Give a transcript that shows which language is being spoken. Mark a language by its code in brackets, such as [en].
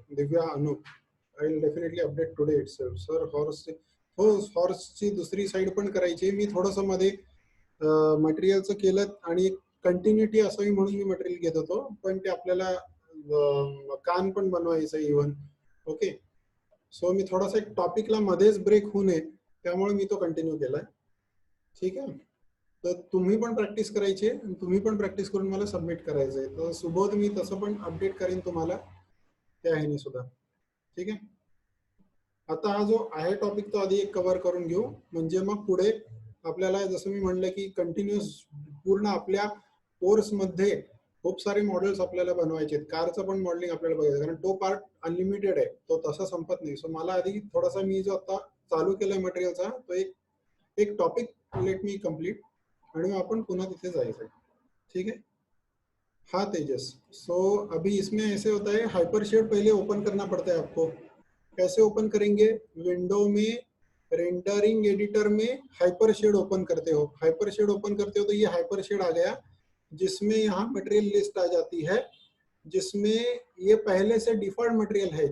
[en] Divya, Anup, I will definitely update today itself sir. [mr] हॉर्सची दुसरी side पण करायची, मी थोडंसं मध्ये मटेरियलचं केलं आणि एक कंटिन्युटी असावी म्हणून मी मटेरियल घेत होतो, पण ते आपल्याला कान पण बनवायचं इव्हन। ओके, सो मी थोडासा एक टॉपिकला मध्येच ब्रेक होऊ नये त्यामुळे मी तो कंटिन्यू केलाय, ठीक आहे। तर तुम्ही पण प्रॅक्टिस करायची, तुम्ही पण प्रॅक्टिस करून मला सबमिट करायचंय। तर सुबोध मी तसं पण अपडेट करेन तुम्हाला त्या ह्यानी सुद्धा, ठीक आहे। आता हा जो आहे टॉपिक तो आधी एक कव्हर करून घेऊ, म्हणजे मग पुढे आपल्याला जसं मी म्हणलं की कंटिन्यूस पूर्ण आपल्या कोर्समध्ये खूप सारे मॉडेल्स आपल्याला बनवायचे आहेत। कारचं पण मॉडेलिंग आपल्याला बघायचं, कारण तो पार्ट अनलिमिटेड आहे, तो तसा संपत नाही। सो मला आधी थोडासा मी जो आता चालू केलाय मटेरियलचा तो एक एक टॉपिक [en] let me complete, [mr] आणि मग आपण पुन्हा तिथे जायचं, ठीक है। [hi] हाँ तेजस, सो अभी इसमें ऐसे होता है, हाइपरशेड पहले ओपन करना पड़ता है आपको। कैसे ओपन करेंगे, विंडो में रेंडरिंग एडिटर में हाइपरशेड ओपन करते हो। हाइपरशेड ओपन करते हो तो ये हाइपरशेड आ गया, जिसमें यहाँ मटेरियल लिस्ट आ जाती है, जिसमें ये पहले से डिफॉल्ट मटेरियल है।